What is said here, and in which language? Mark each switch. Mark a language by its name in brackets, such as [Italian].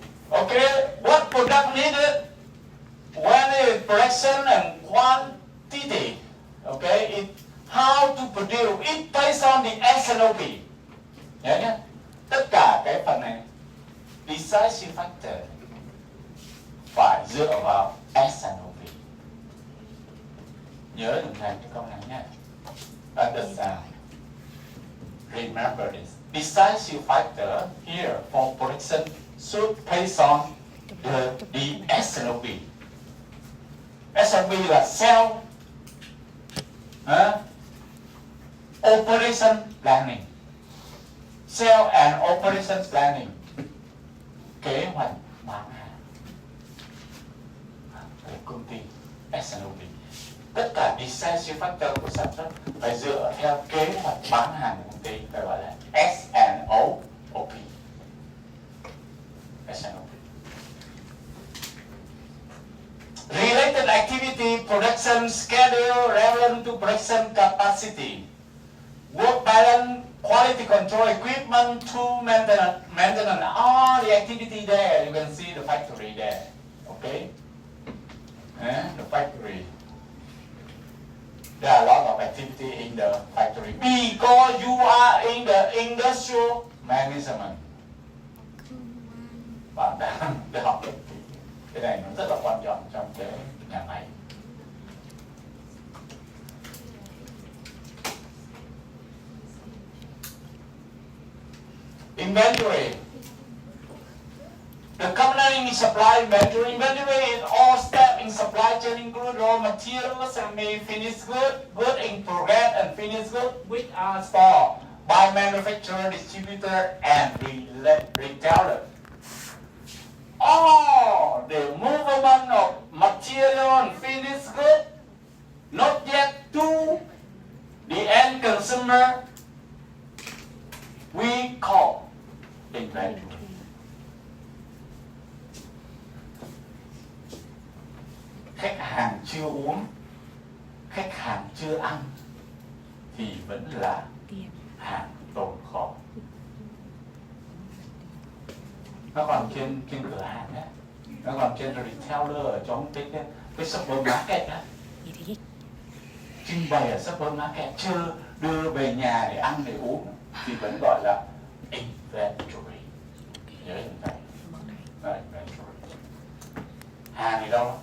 [English] Okay, what product needed, when is production and quantity. Okay, how to produce, it based on the S&OP. [Vietnamese] Nhớ nhé, tất cả cái phần này decisive factor phải dựa vào S&OP. Nhớ dùm thầy cái câu này nhé. [English] Understand. Remember this. Decisive factor here for production should based on the S&OP. [Vietnamese] S&OP là sell, operation planning. [English] Sell and operation planning. [Vietnamese] Kế hoạch bán hàng của công ty S&OP. Tất cả decisive factor của sản xuất phải dựa theo kế hoạch bán hàng của công ty, phải gọi là S&OP. S&OP. [English] Related activity, production schedule relevant to production capacity, work balance, quality control, equipment, tool maintenance, all the activity there. You can see the factory there. Okay, the factory. There are a lot of activity in the factory because you are in the industrial management. [Vietnamese] Bạn đang học cái này nó rất là quan trọng trong cái nhà máy. [English] Inventory. The component in supply inventory. Inventory is all steps in supply chain, include raw materials and finished goods, goods in progress and finished goods, which are stored by manufacturer, distributor, and retailer. All the movement of material and finished goods, not yet to the end consumer, we call inventory. [Vietnamese] Khách hàng chưa uống, khách hàng chưa ăn thì vẫn là hàng tồn kho. Nó còn trên cửa hàng đấy, nó còn trên retailer ở trong cái supermarket đó, trưng bày ở supermarket, chưa đưa về nhà để ăn để uống thì vẫn gọi là inventory. Nhớ như vậy. Inventory. Hàng thì đâu?